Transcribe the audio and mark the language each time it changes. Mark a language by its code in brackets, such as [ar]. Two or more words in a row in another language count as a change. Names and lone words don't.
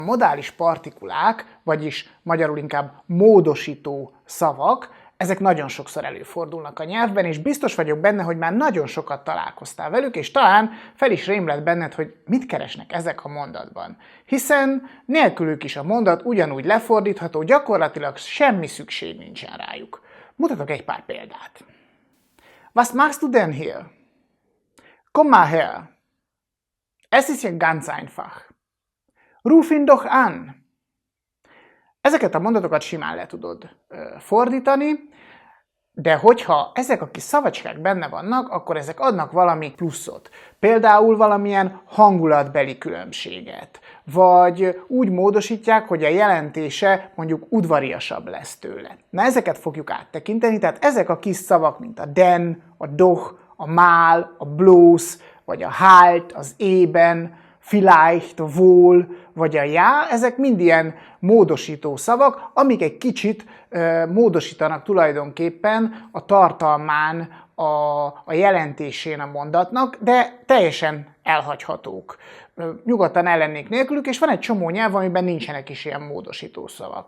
[hu] A modális partikulák, vagyis magyarul inkább módosító szavak, ezek nagyon sokszor előfordulnak a nyelvben, és biztos vagyok benne, hogy már nagyon sokat találkoztál velük, és talán fel is rémlett benned, hogy mit keresnek ezek a mondatban. Hiszen nélkülük is a mondat ugyanúgy lefordítható, gyakorlatilag semmi szükség nincsen rájuk. Mutatok egy pár példát. [de] Was machst du denn hier? Komm mal her. Es ist ja ganz einfach. Ruf ihn doch an. [hu] Ezeket a mondatokat simán le tudod fordítani, de hogyha ezek a kis szavacskák benne vannak, akkor ezek adnak valami pluszot. Például valamilyen hangulatbeli különbséget, vagy úgy módosítják, hogy a jelentése mondjuk udvariasabb lesz tőle. Na ezeket fogjuk áttekinteni, tehát ezek a kis szavak, mint a den, a doch, a mal, a bloß, vagy a halt, az eben, vielleicht, a wohl, vagy a ja, ezek mind ilyen módosító szavak, amik egy kicsit módosítanak tulajdonképpen a tartalmán, a jelentésén a mondatnak, de teljesen elhagyhatók. Nyugodtan ellennék nélkülük, és van egy csomó nyelv, amiben nincsenek is ilyen módosító szavak.